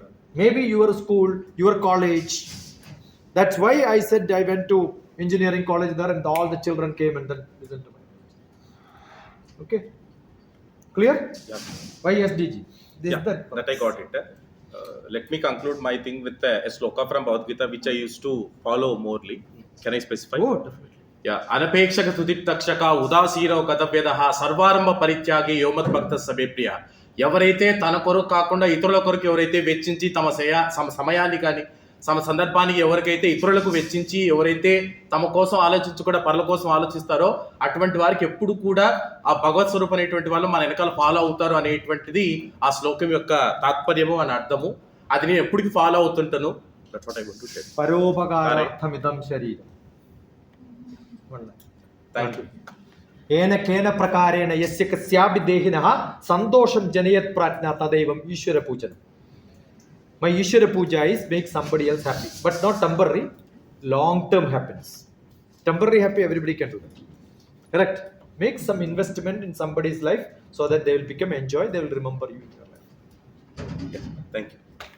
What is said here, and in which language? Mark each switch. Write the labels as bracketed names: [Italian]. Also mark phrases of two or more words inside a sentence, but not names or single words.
[English] Maybe your school, your college. That's why I said I went to engineering college there and all the children came and then listened to me. Okay? Clear? Yeah. Why SDG? That I got it. Let me conclude my thing with a sloka from Bhagavad Gita, which I used to follow morely. Can I specify? Oh, definitely. Yeah. [Sanskrit] Anapekshaka tuditakshaka udasiro gadavyadaha sarvaramba parityagi yomat bhakta sabe priya. [Telugu] ఎవరైతే తన కొరకు కాకుండా ఇతరుల కొరకు ఎవరైతే వెచ్చించి తమ సమయాన్ని కానీ సందర్భానికి ఎవరికైతే ఇతరులకు వెచ్చించి ఎవరైతే తమ కోసం ఆలోచించకుండా పరుల కోసం ఆలోచిస్తారో అటువంటి వారికి ఎప్పుడు కూడా ఆ భగవత్ స్వరూపం అనేటువంటి వాళ్ళు మన వెనకాల ఫాలో అవుతారు అనేటువంటిది ఆ శ్లోకం యొక్క తాత్పర్యము అని అర్థము. అది నేను ఎప్పటికీ ఫాలో అవుతుంటాను. [Sanskrit] పరోపకారార్థమిదం శరీరం. [English] Thank you. [Sanskrit] ఏన కేన ప్రకారేణ యస్య కస్యాపి దేహినః సంతోషం జనయత్ ప్రాజ్ఞా తదైవం ఈశ్వర పూజనం. [English] My [Sanskrit] Ishwara Puja [English] is make somebody else happy, but not temporary, long-term happiness. Temporary happy, everybody can do that. Correct? Make some investment in somebody's life so that they will become enjoy, they will remember you in your life. Okay. Thank you.